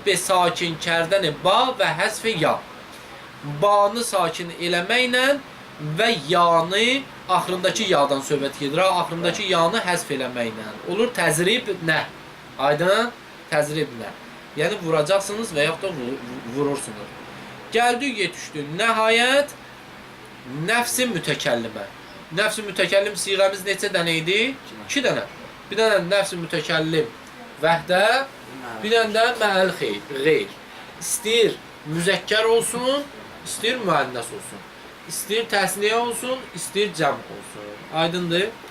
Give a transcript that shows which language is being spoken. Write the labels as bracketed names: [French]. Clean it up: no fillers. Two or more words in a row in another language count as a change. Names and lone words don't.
[Persian] به ساکن کردن با و حذف یا. [Azerbaijani] Banı sakin eləməklə və yanı axırındakı yadan söhbət gedir. Axırındakı yanı həsf eləməklə. Olur təzrib nə? Aydın? Təzrib nə? Yəni vuracaqsınız və yaxud da vurursunuz. Gəldik, yetişdik. Nəhayət nəfs-i mütəkəllimə. Nəfs-i mütəkəllim siğəmiz neçə dənə idi? 2 dənə. Bir dənə nəfs-i mütəkəllim vəhdə, bir dənə də məəl qeyr. İstəyir müzəkkər olsun, istəyir müənnəs olsun. İstəyir təsniyə olsun, istəyir cəm olsun. Aydındır?